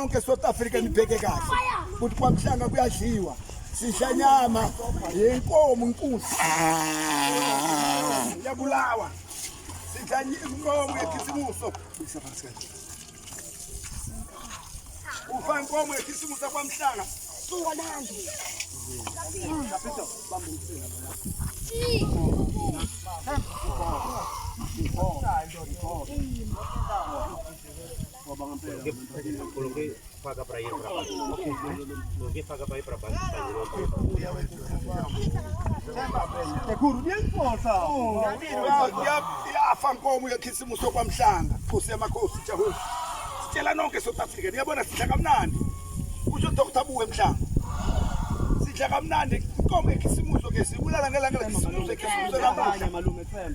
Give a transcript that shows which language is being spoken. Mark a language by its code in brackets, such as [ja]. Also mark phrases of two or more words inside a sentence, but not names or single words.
[zu] nonke South Africa nibheke kahle ukuthi kwaMhlanga kuyadliwa sidla nyama yenkomo inkunzi yabulawa sidla inkomo yekhisimuso ufa inkomo yekhisimuso kwaMhlanga Suwanandi. [pt] Paga para ir para baixo. Ninguém paga para ir para baixo. [zu] Ekuru ngiyafosa. Yafa inkomo yekhisimuso kwaMhlanga. Nkosi yamakhosi Jehova. Sitshela nonke South Africa. Ngiyabona sidla kamnandi. Usho Dr. Buwe Mhlanga. Sidla kamnandi inkomo yekhisimuso ke sibulala ngelanga lekhisimuso ekhisimuso namhlanje malume Themba.